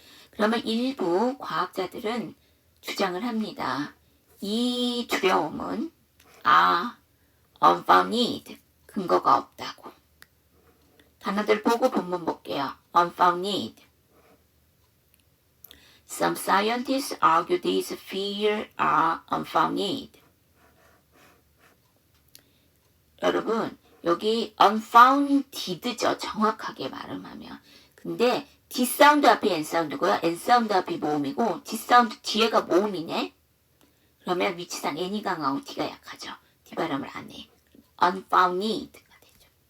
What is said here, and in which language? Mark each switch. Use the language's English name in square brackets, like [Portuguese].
[Korean] 그러면 일부 과학자들은 주장을 합니다. 이 두려움은 unfounded, 근거가 없다고. 단어들 보고 본문 볼게요. [English] unfounded. Some scientists argue these fears are unfounded. [Korean] 여러분, 여기 unfounded죠. 정확하게 발음하면. 근데 D 사운드 앞이 N 사운드고요. N 사운드 앞이 모음이고 D 사운드 뒤에가 모음이네. 그러면 위치상 N이 강하고 D가 약하죠. D 발음을 안 해. unfounded가 되죠.